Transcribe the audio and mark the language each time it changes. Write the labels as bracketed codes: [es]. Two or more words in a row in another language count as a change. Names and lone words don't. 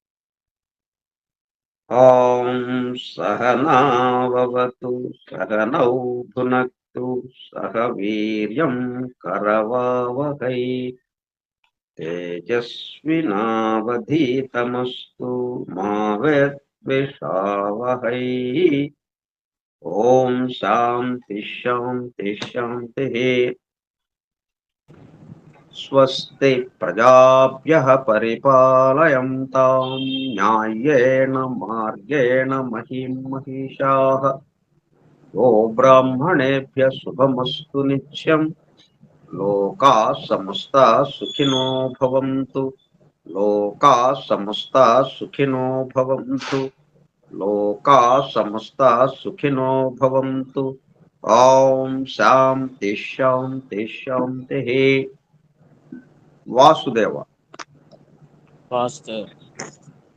[sa] ఓం సహనావతు సహనౌ భునక్తు సహ వీర్యం కరవావహై తేజస్వినావధీతమస్తు మా విద్విషావహై. ఓం శాంతి శాంతి శాంతి. స్వస్తి ప్రజాభ్యః పరిపాలయంతాం న్యాయేన మార్గేణ మహిం మహిషాః. గో బ్రాహ్మణేభ్యः శుభమస్తు నిత్యం. లోకాః సమస్తాః సుఖినో భవంతు. లోకాః సమస్తాః సుఖినో భవంతు. లోకాః సమస్తాః సుఖినో భవంతు. ఓం శాంతి శాంతి శాంతి. వాసుదేవ. వాస్తు